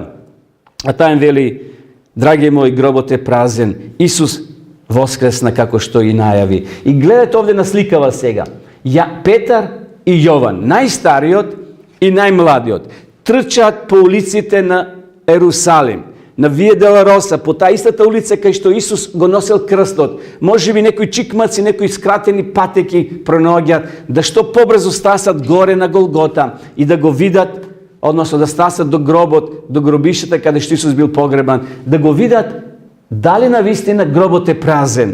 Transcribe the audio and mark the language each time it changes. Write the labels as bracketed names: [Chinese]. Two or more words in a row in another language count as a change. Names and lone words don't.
[Macedonian] А таа им вели: драги мои, гробот е празен. Исус воскресна како што и најави. И гледате овде на сликава сега. Петар и Јован, најстариот и најмладиот, трчаат по улиците на Ерусалим. na Via Dolorosa, po ta istата улица кај што Исус го носел крстот, може би некои чикмаци, некои скратени патеки пронаоѓаат, да што побрзо стасат горе на Голгота и да го видат, односно да стасат до гробот, до гробишата каде што Исус бил погребан, да го видат дали навистина гробот е празен.